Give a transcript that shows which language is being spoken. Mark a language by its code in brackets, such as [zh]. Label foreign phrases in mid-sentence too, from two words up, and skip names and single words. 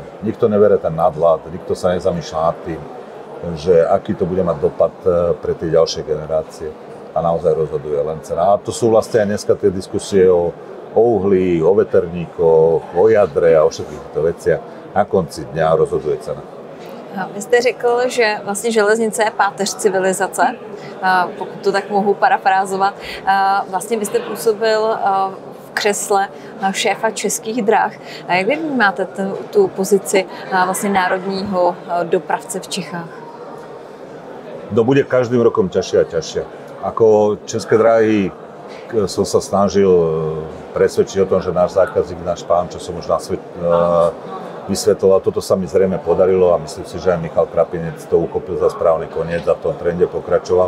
[sk] Nikto nebere ten nadhľad, nikto sa nezamýšľa nad tým, že aký to bude mať dopad pre tie ďalšie generácie a naozaj rozhoduje len cena. A to sú vlastne aj dneska tie diskusie o uhlí, o veterníkoch, o jadre a o všetkých týchto veciach. Na konci dňa rozhoduje cena. [cs] Vy jste řekl, že vlastně železnice je páteř civilizace, pokud to tak mohu parafrázovat. Vlastně vy jste působil v křesle šéfa Českých drah. A jak vy vnímáte tu pozici vlastně národního dopravce v Čechách? [sk] To bude každým rokom ťažšie a ťažšie. Ako České dráhy som sa snažil presvedčiť o tom, že náš zákazník, náš pán, čo som už vysvetloval, toto sa mi zrejme podarilo a myslím si, že aj Michal Krapinec to uchopil za správny koniec a v tom trende pokračoval.